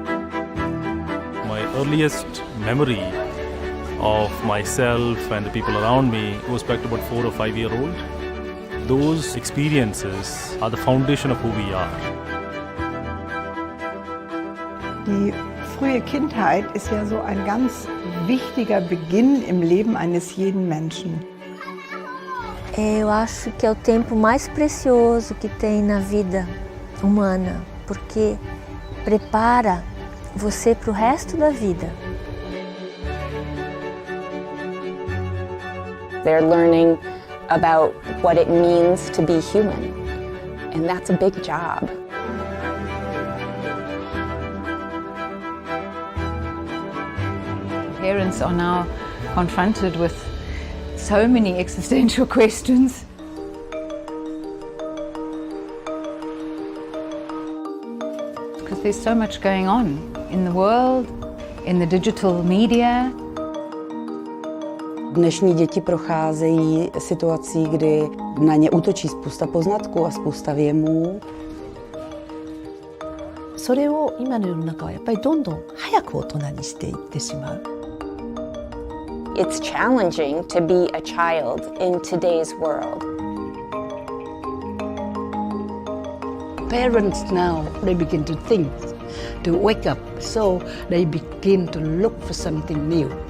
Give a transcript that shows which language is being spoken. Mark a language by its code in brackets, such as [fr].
[en] My earliest memory of myself and the people around me goes back to about 4 or 5 years old. Those experiences are the foundation of who we are. [de] Die frühe Kindheit ist ja so ein ganz wichtiger Beginn im Leben eines jeden Menschen. [pt] Eu acho que é o tempo mais precioso que tem na vida humana, porque prepara você para o resto da vida. [en] They're learning about what it means to be human, and that's a big job. Parents are now confronted with so many existential questions. Because there's so much going on in the world, in the digital media. [cs] Dnešní děti procházejí situací, kdy na ně útočí spousta poznatků a spousta věmů. [ja] それを今の世の中はやっぱりどんどん早く大人にしていってしまう。 [en] It's challenging to be a child in today's world. Parents now, they begin to think, to wake up, so they begin to look for something new.